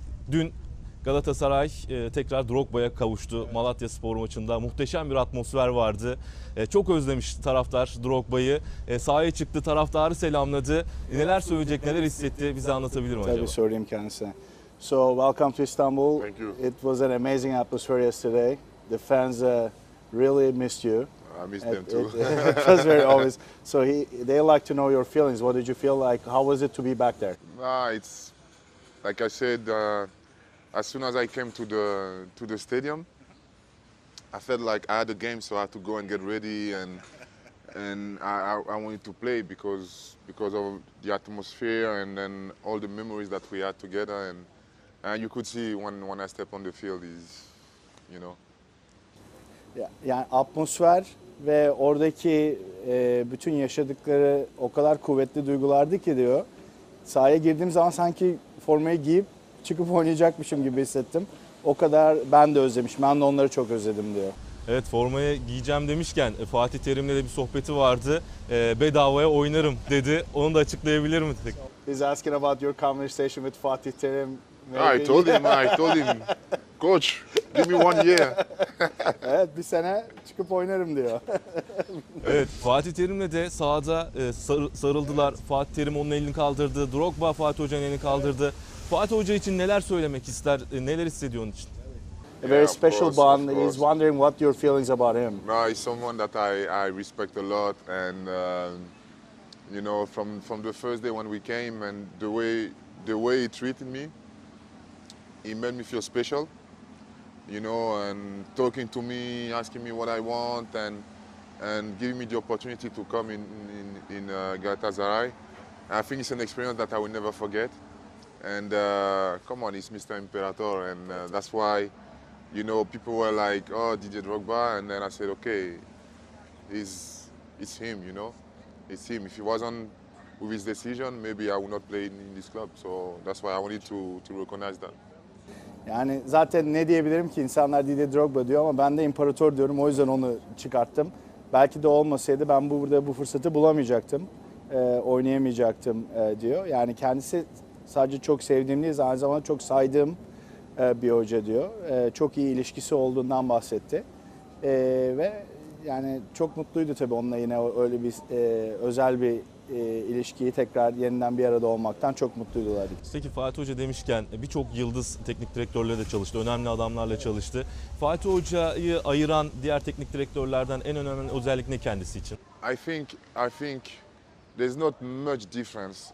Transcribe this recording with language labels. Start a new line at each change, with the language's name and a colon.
Turkish: Dün Galatasaray tekrar Drogba'ya kavuştu. Malatyaspor maçında muhteşem bir atmosfer vardı. Çok özlemiş taraftar Drogba'yı. Sahaya çıktı, taraftarı selamladı. Neler söyleyecek, neler hissetti bize anlatabilir mi acaba? Tabii sorayım kendisine.
English: So welcome to Istanbul. Thank you. It was an amazing atmosphere yesterday. The fans really missed you. I miss them too. It was very obvious. So they like to know your feelings. What did you feel like? How was it to be back there? It's like I said. As soon as I came to the stadium, I felt like I had a game, so I had to go and get ready, and I wanted to play because of the atmosphere and then all the memories that we had together, and you could see when I step on the field is, you know.
Turkish: Yani atmosfer ve oradaki bütün yaşadıkları o kadar kuvvetli duygulardı ki diyor. Sahaya girdiğim zaman sanki formayı giyip çıkıp oynayacakmışım gibi hissettim. O kadar ben de özlemişim. Ben de onları çok özledim diyor. Evet, formaya giyeceğim demişken Fatih Terim'le de bir sohbeti vardı. Bedavaya oynarım dedi. Onu da açıklayabilir mi?
English: He's asking about your conversation with Fatih Terim. I told him, coach, give me 1 year.
Turkish: Evet, bir sene çıkıp oynarım diyor. Evet, Fatih Terim'le de sahada sarıldılar. Fatih Terim onun elini kaldırdı. Drogba Fatih Hoca'nın elini kaldırdı. Fatih Hoca için neler söylemek ister, neler hissediyor onun için?
English: A very special course, bond. of course. He's wondering what your feelings about him. No, he's someone that I respect a lot, and you know, from the first day when we came and the way he treated me, he made me feel special. You know, and talking to me, asking me what I want, and giving me the opportunity to come in Galatasaray. I think it's an experience that I will never forget. And come on, he's Mr. Imperator, and that's why, you know, people were like, "Oh, Didier Drogba," and then I said, "Okay, it's him, you know, it's him. If he wasn't with his decision, maybe I would not play in this club." So that's why I wanted to recognize that.
Turkish: Yani zaten ne diyebilirim ki, insanlar Didier Drogba diyor ama ben de imparator diyorum, o yüzden onu çıkarttım. Belki de olmasaydı ben burada bu fırsatı bulamayacaktım, oynayamayacaktım diyor. Yani kendisi sadece çok sevdiğim değil, aynı zamanda çok saydığım bir hoca diyor. Çok iyi ilişkisi olduğundan bahsetti. Ve yani çok mutluydu tabii onunla yine öyle bir özel bir ilişkiyi tekrar yeniden bir arada olmaktan çok mutluydular. Peki Fatih Hoca demişken birçok yıldız teknik direktörle de çalıştı, önemli adamlarla çalıştı. Fatih Hoca'yı ayıran diğer teknik direktörlerden en önemli özellik ne kendisi için?
English: I think there's not much difference.